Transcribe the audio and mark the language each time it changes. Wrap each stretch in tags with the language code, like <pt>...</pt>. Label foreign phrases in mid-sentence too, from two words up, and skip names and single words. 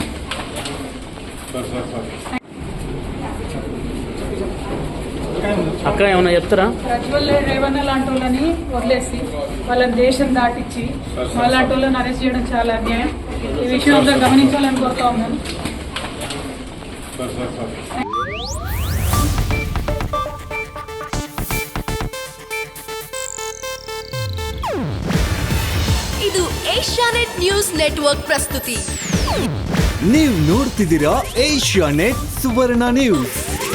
<te>అక్క ఏమన్నా చెప్తారా? ప్రజ్వల్ రేవన్న లాంటి వాళ్ళని వదిలేసి వాళ్ళని దేశం దాటించి అలాంటి వాళ్ళని అరెస్ట్ చేయడం చాలా అన్యాయం. ఈ విషయం అందరూ గమనించాలని కోరుతా ఉన్నాను.</te> <kn>ಇದು ಏಷ್ಯಾನೆಟ್ ನ್ಯೂಸ್ ನೆಟ್ವರ್ಕ್ ಪ್ರಸ್ತುತಿ. ನೀವು ನೋಡ್ತಿದ್ದೀರಾ ಏಷ್ಯಾನೆಟ್ ಸುವರ್ಣ ನ್ಯೂಸ್.</kn>